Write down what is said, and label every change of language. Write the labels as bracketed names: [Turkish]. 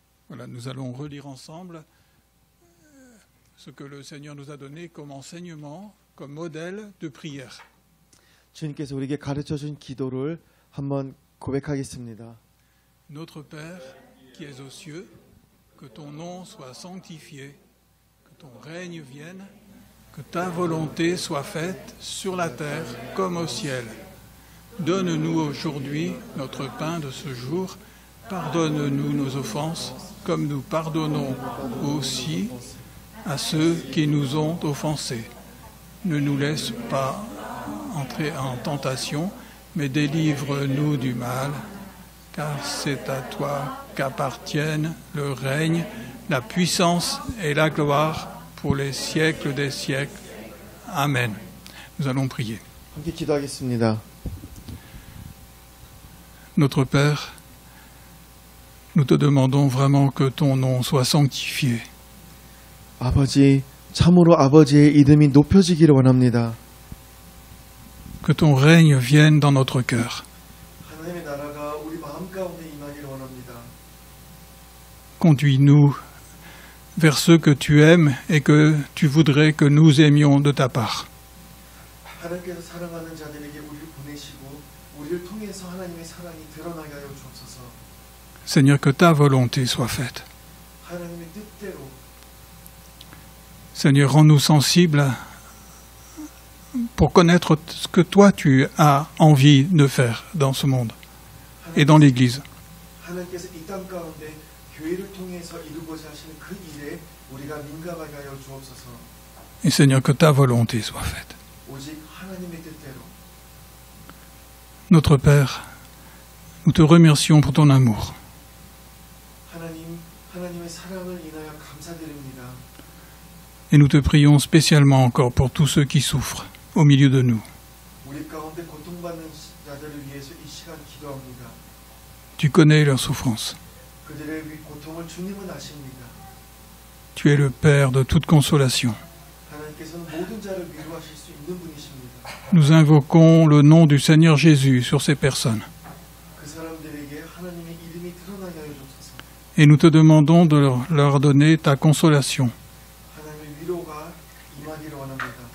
[French] Nous allons relire ensemble ce que le Seigneur nous a donné comme enseignement, comme modèle de prière. [Korean] 주님께서 우리에게 가르쳐준 기도를 한번 고백하겠습니다. [French] Notre Père qui es aux cieux, que ton nom soit sanctifié, que ton règne vienne, que ta volonté soit faite sur la terre comme au ciel. Donne-nous aujourd'hui notre pain de ce jour. Pardonne-nous nos offenses, comme nous pardonnons aussi à ceux qui nous ont offensés. Ne nous laisse pas entrer en tentation, mais délivre-nous du mal, car c'est à toi qu'appartiennent le règne, la puissance et la gloire pour les siècles des siècles. Amen. Nous allons prier. [Korean] 함께 기도하겠습니다. [French] Notre Père, nous te demandons vraiment que ton nom soit sanctifié. [Korean] 아버지, 참으로 아버지의 이름이 높여지기를 원합니다. [French] Que ton règne vienne dans notre cœur. [Korean] 하나님의 나라가 우리 마음 가운데 임하기를 원합니다. [French] Conduis-nous vers ceux que tu aimes et que tu voudrais que nous aimions de ta part. [Korean] 하나님께서 사랑하는 자들에게 우리를 보내시고 우리를 통해서 하나님의 사랑이 드러나게 하여 주옵소서. [French] Seigneur, que ta volonté soit faite. [Korean] 하나님의 뜻대로 [French] Seigneur, rends-nous sensibles pour connaître ce que toi tu as envie de faire dans ce monde et dans l'Église. [Korean] 하나님께서 이 땅 가운데 교회를 통해서 이루고자 하시는 그 일에 우리가 민감하게 하여 주옵소서. [French] Et Seigneur, que ta volonté soit faite. [Korean] 오직 하나님의 뜻대로. [French] Notre Père, nous te remercions pour ton amour. [Korean] 하나님의 사랑을 인하여 감사드립니다. [French] Et nous te prions spécialement encore pour tous ceux qui souffrent au milieu de nous. [Korean] 우리 가운데 고통받는 자들을 위해서 이 시간 기도합니다. [French] Tu connais leurs souffrances. [Korean] 그들의 고통을 주님은 아십니다. [French] Tu es le Père de toute consolation. [Korean] 하나님께서는 모든 자를 위로하실 수 있는 분이십니다. [French] Nous invoquons le nom du Seigneur Jésus sur ces personnes. [Korean] 그 사람들에게 하나님의 이름이 드러나게 하여 주옵소서. [French] Et nous te demandons de leur donner ta consolation. [Korean] 하나님의 위로가 임하기를 원합니다.